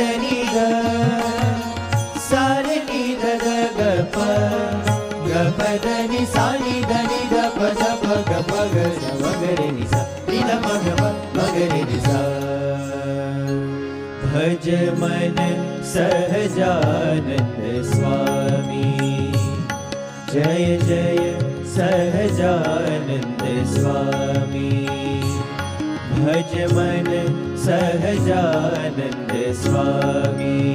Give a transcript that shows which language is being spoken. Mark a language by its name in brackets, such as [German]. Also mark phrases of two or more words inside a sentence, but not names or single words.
[Hindi] नि ध सा रे नि ध ध ग प ग प ध नि सा नि ध नि ध प ध प ग प ग ध व ग रे नि सा नि ध प ग प ग रे नि सा भज मन सहजानंद स्वामी जय जय सहजानंद स्वामी भज मन सहजानंद स्वामी